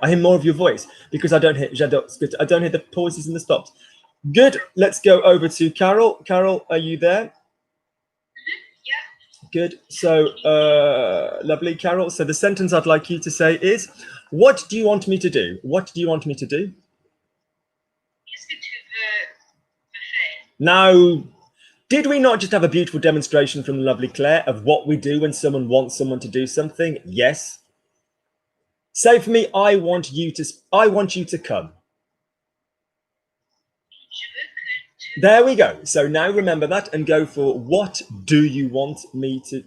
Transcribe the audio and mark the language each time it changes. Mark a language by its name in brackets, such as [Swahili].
[English] I hear more of your voice because I don't hear the pauses and the stops. Good. Let's go over to Carol. Carol, are you there? Yeah. Good. So, lovely, Carol. So the sentence I'd like you to say is, what do you want me to do? What do you want me to do? [French] Qu'est-ce que tu veux me faire? [English] Now, did we not just have a beautiful demonstration from the lovely Claire of what we do when someone wants someone to do something? Yes. Say for me, I want you to come. [French] Je veux que tu... [English] There we go. So now remember that and go for what do you want me to...